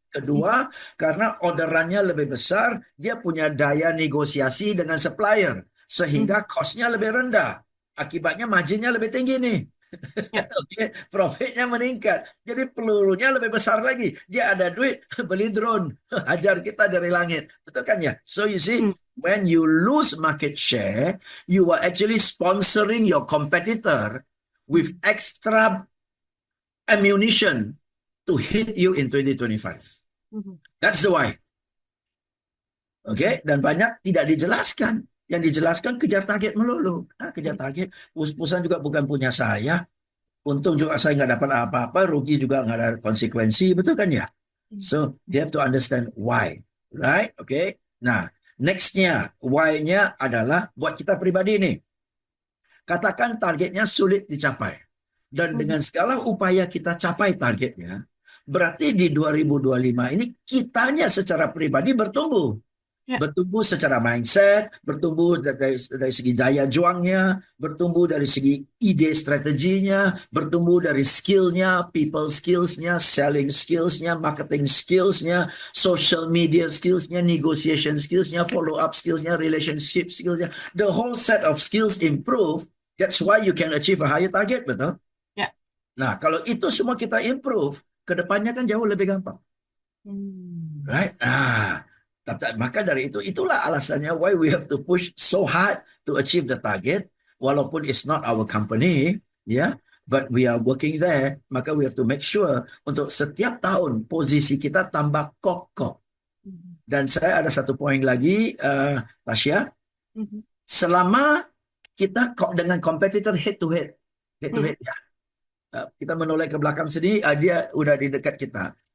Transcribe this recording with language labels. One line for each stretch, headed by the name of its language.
Indonesian: Kedua, karena orderannya lebih besar, dia punya daya negosiasi dengan supplier. Sehingga cost-nya lebih rendah. Akibatnya margin-nya lebih tinggi nih. Oke, profitnya meningkat. Jadi pelurunya lebih besar lagi. Dia ada duit, beli drone. Hajar kita dari langit. Betul kan ya?
English: So you see, when you lose market share, you are actually sponsoring your competitor with extra ammunition to hit you in 2025. That's the why.
Indonesian: Oke, dan banyak tidak dijelaskan. Yang dijelaskan kejar target melulu. Kejar target. Perusahaan juga bukan punya saya. Untung juga saya nggak dapat apa-apa. Rugi juga nggak ada konsekuensi. Betul kan ya?
English: So, you have to understand why. Right?
Indonesian: Oke. Nah, next-nya. Why-nya adalah buat kita pribadi nih. Katakan targetnya sulit dicapai. Dan dengan segala upaya kita capai targetnya, berarti di 2025 ini kitanya secara pribadi bertumbuh. Bertumbuh secara mindset, bertumbuh dari segi daya juangnya, bertumbuh dari segi ide strateginya, bertumbuh dari skillnya, people skillsnya, selling skillsnya, marketing skillsnya, social media skillsnya, negotiation skillsnya, follow up skillsnya, relationship skillsnya.
English: The whole set of skills improve. That's why you can achieve a higher target,
Indonesian: betul? Nah, kalau itu semua kita improve, kedepannya kan jauh lebih gampang.
English: Right?
Indonesian: Maka dari itulah alasannya
English: why we have to push so hard to achieve the target,
Indonesian: walaupun
English: it's not our company, ya, but we are working there.
Indonesian: Maka
English: we have to make sure
Indonesian: untuk setiap tahun posisi kita tambah kokoh. Dan saya ada satu poin lagi, Tasya, selama kita dengan competitor head to head ya. Kita menoleh ke belakang sini, dia udah di dekat kita.